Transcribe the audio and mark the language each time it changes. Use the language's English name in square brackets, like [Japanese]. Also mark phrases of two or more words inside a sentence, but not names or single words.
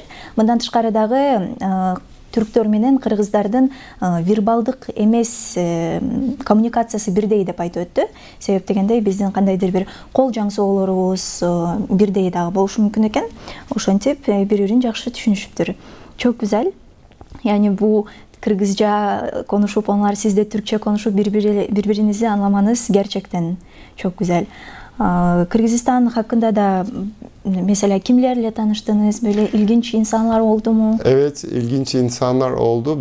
[Kyrgyz] Мындан тышкары дагы түрктөр менен кыргыздардын вербалдык эмес коммуникациясы бирдей деп айтып өттү. Себеп дегенде биздин кандайдыр бир кол жаңсоолорубуз бирдей дагы болушу мүмкүн экен. Ошентип бири-бирин жакшы түшүнүшүптүр. [Turkish] Çok güzel. Yani bu Kırgızca konuşup onlar sizde Türkçe konuşup birbirinizi anlamanız gerçekten çok güzel. Kırgızistan hakkında da mesela kimlerle tanıştınız? Böyle ilginç insanlar oldu mu? Evet, ilginç insanlar oldu.